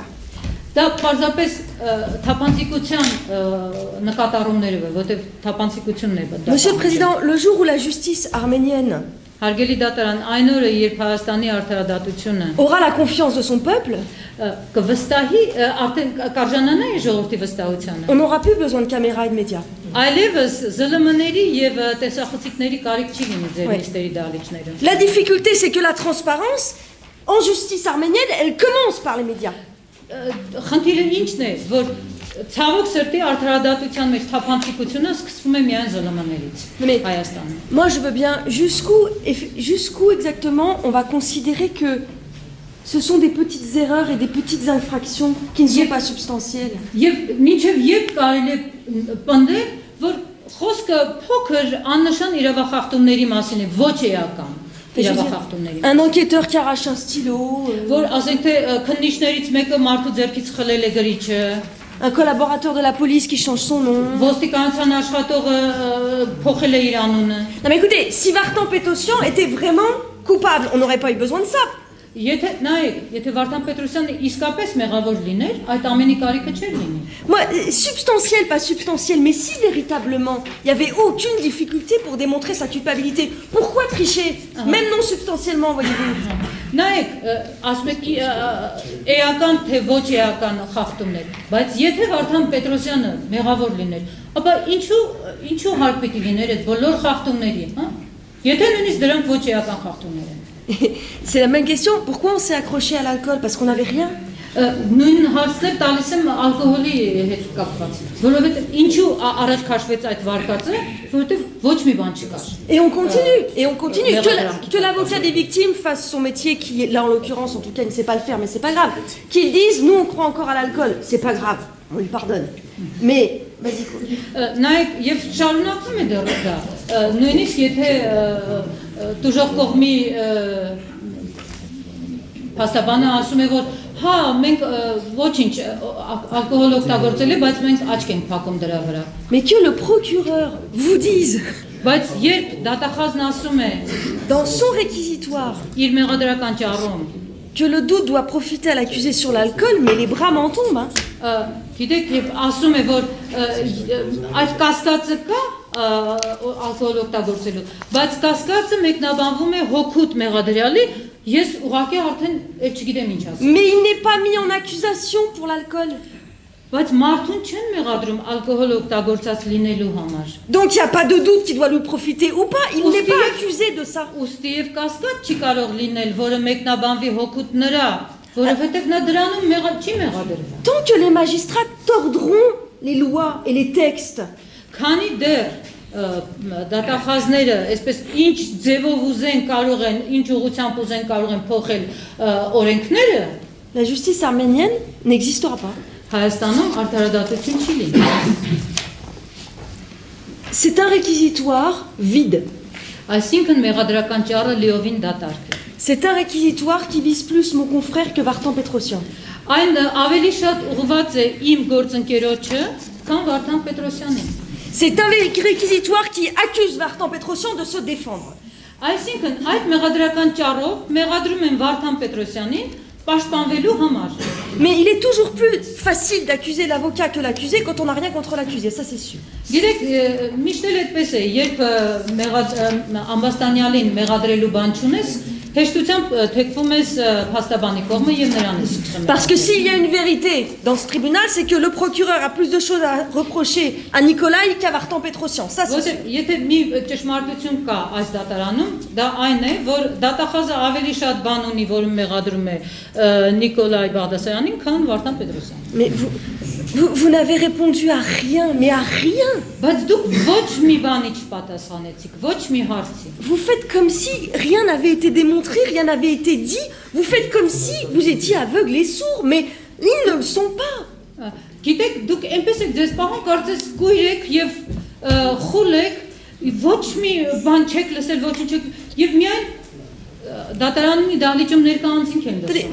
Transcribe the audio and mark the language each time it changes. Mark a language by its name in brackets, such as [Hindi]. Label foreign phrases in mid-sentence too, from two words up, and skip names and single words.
[Armenian] դա պարզապես թափանցիկության նկատառումները է, որտեղ թափանցիկությունն է դա։ [French] Monsieur le Président, le jour où la justice arménienne [Armenian] Հարգելի դատարան, այն օրը, երբ Հայաստանի արդարադատությունը [French] aura la confiance de son peuple, [Armenian] կվստահի, արդեն կարժանանա է ժողովրդի վստահությանը։ [French] on n'aura plus besoin de caméras et de médias. [Armenian] Այլևս ԶԼՄ-ների եւ տեսախցիկների կարիք չի լինի ձեր նիստերի դահլիճներում։ [French] La difficulté, c'est que la transparence, en justice arménienne, elle commence par les médias. [Armenian] Խնդիրը ինչն է, որ ցավոք սրտի արդարադատության մեջ թափանցիկությունը սկսվում է միայն ԶԼՄ-ներից [French] Mais [Armenian] Հայաստանում։ [French] moi, je veux bien jusqu'où exactement on va considérer que ce sont des petites erreurs et des petites infractions qui ne sont pas substantielles. [Armenian] Եվ մինչև երբ կարելի է պնդել, որ խոսքը փոքր աննշան իրավախախտումների մասին է, ոչ էական իրավախախտումների։ [French] Un enquêteur qui arrache un stylo, [Armenian] Որ ասենք թե քննիչներից մեկը մարդու ձեռքից խլել է գրիչը, [French] un collaborateur de la police qui change son nom. [Armenian] ոստիկանության աշխատողը փոխել է իր անունը։ [French] Non mais écoutez, si Vartan Pétossian était vraiment coupable, on n'aurait pas eu besoin de ça. [Armenian] Եթե նայեք, եթե Վարդան Պետրոսյանը իսկապես մեղավոր լիներ, այդ ամենի կարիքը չէր լինի։ [French] Moi, substantiel, pas substantiel, mais si véritablement il n'y avait aucune difficulté pour démontrer sa culpabilité, pourquoi tricher, même non substantiellement, voyez-vous? [Armenian] Նայեք, ասում եք էական թե ոչ էական խախտումներ, բայց եթե Վարդան Պետրոսյանը մեղավոր լիներ, ապա ինչու հարկ պիտի լիներ այդ բոլոր խախտումների, հա? Եթե նույնիսկ դրանք ոչ էական խախտումներ են։ [French] C'est la même question, pourquoi on s'est accroché à l'alcool? Parce qu'on n'avait rien. [Armenian] Նույն հարցներ տալիս եմ ալկոհոլի հետ կապված, որովհետև ինչու առաջ քաշվեց այդ վարկածը, որովհետև ոչ մի բան չկար։ [French] Et on continue. Que l'avocat des victimes fasse son métier, qui là en l'occurrence, en tout cas, il ne sait pas le faire, mais c'est pas grave. Qu'ils disent, nous on croit encore à l'alcool, c'est pas grave, on lui pardonne. Mais, vas-y. [Armenian] Նայեք, եւ շարունակվում է դեռ դա։ Նույնիսկ եթե դժոխ կողմի փաստաբանը ասում է, որ հա, մենք ոչինչ ալկոհոլ օգտագործել է, բայց մենք աչք ենք փակում դրա վրա։ [French] Mais que le procureur vous dise, [Armenian] Բայց երբ դատախազն ասում է [French] dans son réquisitoire, [Armenian] իր մեղադրական ճառում, [French] que le doute doit profiter à l'accusé sur l'alcool, mais les bras m'en tombent. Hein. [Armenian] գիտեք, երբ ասում է, որ այդ կասկածը կա ալկոհոլ օգտագործելու, բայց կասկածը մեկնաբանվում է հոգուտ մեղադրյալի, ես ուղղակի արդեն չգիտեմ ինչ ասեմ։ [French] Mais il n'est pas mis en accusation pour l'alcool. [Armenian] Բայց մարդուն չեն մեղադրում ալկոհոլ օգտագործած լինելու համար։ [French] Donc il n'y a pas de doute qu'il doit lui profiter ou pas, il n'est pas accusé de ça. [Armenian] Ուստի եւ կասկած չի կարող լինել, որը մեկնաբանվի հոգուտ նրա, որովհետեւ նա դրանում չի մեղադրվում։ [French] Tant que les magistrats tordront les lois et les textes, [Armenian] քանի դեռ դատախազները այսպես ինչ ձևով ուզեն կարող են, ինչ ուղղությամբ ուզեն կարող են փոխել օրենքները, [French] la justice arménienne n'existera pas. [Armenian] Հայաստանում արդարադատություն չի լինի։ [French] C'est un réquisitoire vide. [Armenian] Այսինքն մեղադրական ճառը լիովին դատարկ է։ [French] C'est un réquisitoire qui vise plus mon confrère que Vartan Petrosyan. [Armenian] Այն ավելի շատ ուղղված է իմ գործընկերոջը, քան Վարդան Պետրոսյանին։ [French] C'est un réquisitoire qui accuse Vartan Petrosyan de se défendre. [Armenian] Այսինքն այդ մեղադրական ճառով մեղադրում են Վարդան Պետրոսյանին պաշտպանվելու համար։ [French] Mais il est toujours plus facile d'accuser l'avocat que l'accusé quand on n'a rien contre l'accusé, ça c'est sûr. [Armenian] Գիտեք, միշտ էլ այդպես է, երբ ամբաստանյալին մեղադրելու բան չունես, հեշտությամբ թեքվում ես փաստաբանի կողմը եւ նրան ես սկսում։ [French] Parce que s'il y a une vérité dans ce tribunal, c'est que le procureur a plus de choses à reprocher à Nikolai qu'à Vartan Petrosyan. Ça c'est sûr. [Armenian] Եթե մի ճշմարտություն կա այս դատարանում, դա այն է, որ դատախազը ավելի շատ բան ունի, որը մեղադրում է Նիկոլայ Բաղդասարյանին, քան Վարդան Պետրոսյանին։ [French] Mais vous n'avez répondu à rien, mais à rien. [Armenian] Բայց դուք ոչ մի բանի չպատասխանեցիք, ոչ մի հարցի։ [French] Vous faites comme si rien n'avait été démontré, rien n'avait été dit. Vous faites comme si vous étiez aveugles et sourds, mais ils ne le sont pas. [Armenian] Գիտեք, դուք այնպես եք ձեզ պահում, կարծես կույր եք եւ խուլ եք, ոչ մի բան չեք լսել, ոչինչ չեք եւ միայն դատարանի դահլիճում ներկայանցին են լսում։